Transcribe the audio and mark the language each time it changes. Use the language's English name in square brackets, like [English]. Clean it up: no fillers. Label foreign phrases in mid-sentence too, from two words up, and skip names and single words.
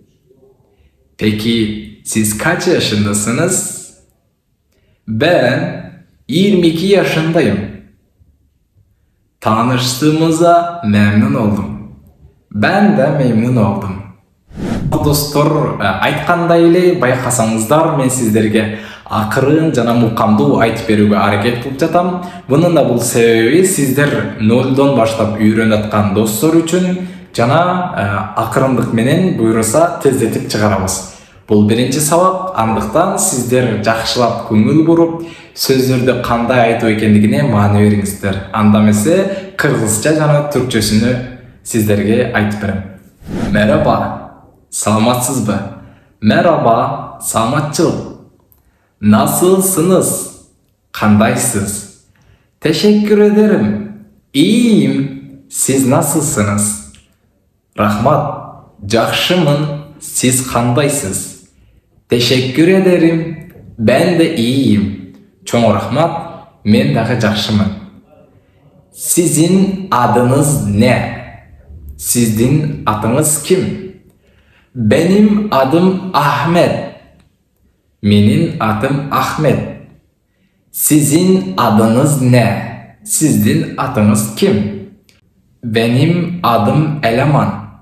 [Turkish] Peki siz kaç yaşındasınız? Ben 22 yaşındayım. Tanıştığımıza memnun oldum. Ben de memnun oldum. Dostlar, [Kyrgyz] aytkандай эле байкасаңыздар, мен сиздерге акырын жана мукамдуу айтып берүүгө аракет кылып жатам. Бунун да бул себеби сиздер нолдон баштап үйрөнүп аткан достор үчүн жана акырындык менен буйруса тездетип чыгарабыз. Бул биринчи сабак, андыктан сиздер жакшылап көңүл буруп, сөздөрдү кандай айтуу экендигине маани бериңиздер. Анда эмесе кыргызча жана түркчөсүнү сиздерге айтып берем. [Turkish] Merhaba. Саламатсызбы? Merhaba. Саламатчылык. Nasılsınız? Kandayсыз? Teşekkür ederim. İyiyim. Siz nasılsınız? Rahmat. [Kyrgyz] Жакшымын. Сиз кандайсыз? [Turkish] Teşekkür ederim. Ben de iyiyim. [Kyrgyz] Чоң рахмат. Мен дагы жакшымын. [Turkish] Sizin adınız ne? [Kyrgyz] Сиздин атыңыз ким? [Turkish] Benim adım Ahmet. [Kyrgyz] Менин атым Ahmet. [Turkish] Sizin adınız ne? [Kyrgyz] Сиздин атыңыз ким? [Turkish] Benim adım Eleman.